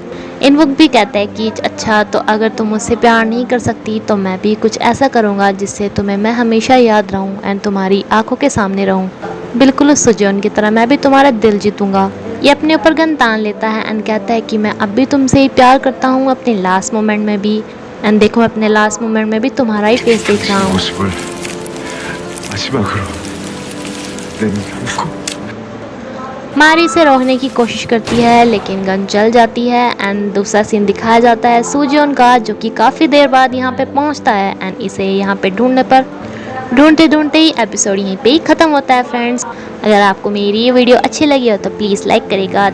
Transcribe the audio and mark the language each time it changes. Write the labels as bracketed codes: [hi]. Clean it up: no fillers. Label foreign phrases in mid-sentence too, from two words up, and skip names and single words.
[hi] इनवुक भी कहता है कि अच्छा, तो अगर तुम मुझसे प्यार नहीं कर सकती, तो मैं भी कुछ ऐसा करूँगा जिससे तुम्हें मैं हमेशा याद रहूँ एंड तुम्हारी आंखों के सामने रहूँ, बिल्कुल उस सुजॉन की तरह मैं भी तुम्हारा दिल जीतूँगा। ये अपने ऊपर गन तान लेता है एंड कहता है कि मैं अब भी तुमसे ही प्यार करता हूँ, अपने [en] last moment [hi] में भी, एंड देखो मैं अपने [en] last moment [hi] में भी तुम्हारा ही फेस देख रहा हूँ। [ko] 모습을 마지막으로 내놓고 [hi] मारी से रोकने की कोशिश करती है, लेकिन गन चल जाती है एंड दूसरा सीन दिखाया जाता है सुजॉन का, जो कि काफ़ी देर बाद यहाँ पे पहुँचता है एंड इसे यहाँ पे ढूंढते ढूंढते ही एपिसोड यहीं पे ही ख़त्म होता है। फ्रेंड्स, अगर आपको मेरी ये वीडियो अच्छी लगी हो तो प्लीज़ लाइक करेगा।